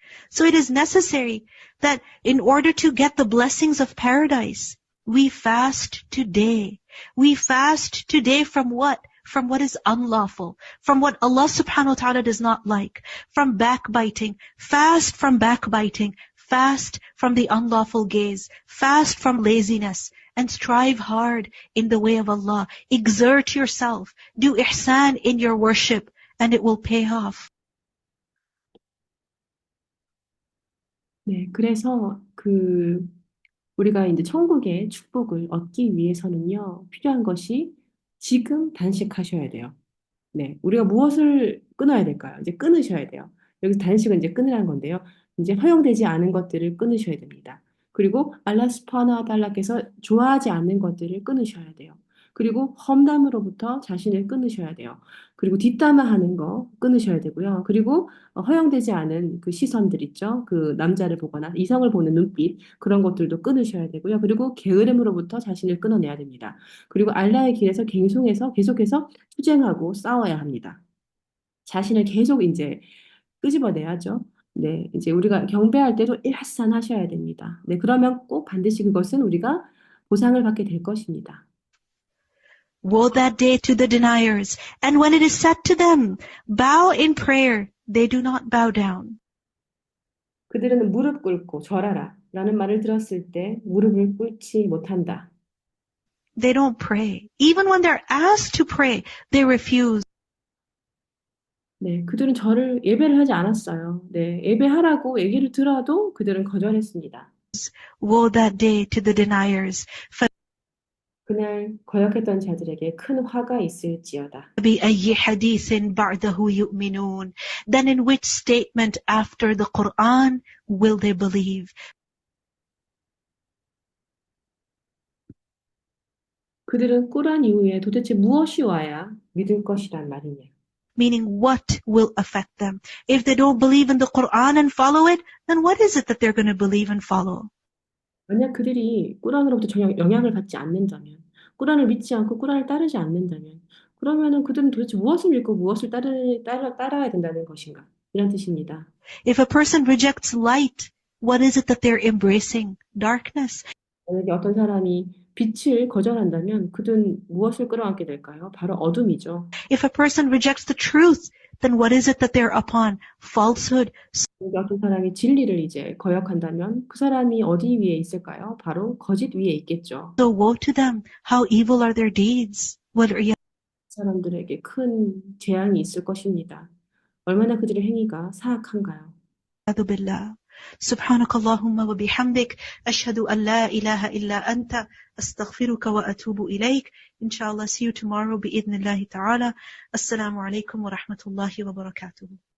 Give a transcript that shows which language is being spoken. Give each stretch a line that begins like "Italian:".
English: So it is necessary that in order to get the blessings of paradise, we fast today. We fast today from what? From what is unlawful, from what Allah subhanahu wa ta'ala does not like, from backbiting, fast from backbiting, fast from the unlawful gaze, fast from laziness, and strive hard in the way of Allah. Exert yourself, do ihsan in your worship, and it will pay off.
Korean: 네, 그래서 우리가 이제 천국의 축복을 얻기 위해서는요, 필요한 것이 지금 단식하셔야 돼요. 네, 우리가 무엇을 끊어야 될까요? 이제 끊으셔야 돼요. 여기서 단식은 이제 끊으라는 건데요. 이제 허용되지 않은 것들을 끊으셔야 됩니다. 그리고 알라 스파나 달라께서 좋아하지 않는 것들을 끊으셔야 돼요. 그리고 험담으로부터 자신을 끊으셔야 돼요. 그리고 뒷담화하는 거 끊으셔야 되고요. 그리고 허용되지 않은 그 시선들 있죠. 그 남자를 보거나 이성을 보는 눈빛 그런 것들도 끊으셔야 되고요. 그리고 게으름으로부터 자신을 끊어내야 됩니다. 그리고 알라의 길에서 계속해서 투쟁하고 싸워야 합니다. 자신을 계속 이제 끄집어내야죠. 네, 이제 우리가 경배할 때도 일하산하셔야 됩니다. 네, 그러면 꼭 반드시 그것은 우리가 보상을 받게 될 것입니다.
English: Woe that day to the deniers, and when it is said to them, bow in prayer, they do not bow down.
Korean: 그들은 무릎 꿇고 절하라 라는 말을 들었을 때 무릎을 꿇지 못한다.
English: They don't pray. Even when they're asked to pray, they refuse.
Korean: 네, 그들은 예배를 하지 않았어요. 네, 예배하라고 얘기를 들어도 그들은 거절했습니다.
English: Woe that day to the deniers.
Korean: 그날 거역했던 자들에게 큰 화가 있을지어다.
Arabic: فَبِأَيِّ حَدِيثٍ بَعْدَهُ يُؤْمِنُونَ.
English: Then in which statement after the Quran will they believe?
Korean: 그들은 꾸란 이후에 도대체 무엇이 와야 믿을 것이란 말이냐.
English: Meaning what will affect them? If they don't believe in the Quran and follow it, then what is it that they're going to believe and follow?
Korean: 만약 그들이 꾸란으로부터 전혀 영향을 받지 않는다면, 꾸란을 믿지 않고 꾸란을 따르지 않는다면, 그러면은 그들은 도대체 무엇을 믿고 무엇을 따라야 된다는 것인가? 이런 뜻입니다.
English: If a person rejects light, what is it that they're embracing? Darkness.
Korean: 만약에 어떤 사람이 빛을 거절한다면 그들은 무엇을 끌어안게 될까요? 바로 어둠이죠.
English: If a person rejects the truth, then what is it that they're upon? Falsehood.
Korean: 만약에 어떤 사람이 진리를 이제 거역한다면 그 사람이 어디 위에 있을까요? 바로 거짓 위에 있겠죠.
English: So woe to them. How evil are their deeds.
Korean: 사람들에게 큰 재앙이 있을 것입니다. 얼마나 그들의 행위가 사악한가요?
Arabic: billah. سبحانك اللهم وبحمدك أشهد أن لا إله إلا أنت أستغفرك وأتوب إليك.
English: Inshallah, see you tomorrow
Arabic: بإذن الله تعالى. السلام عليكم ورحمة الله وبركاته.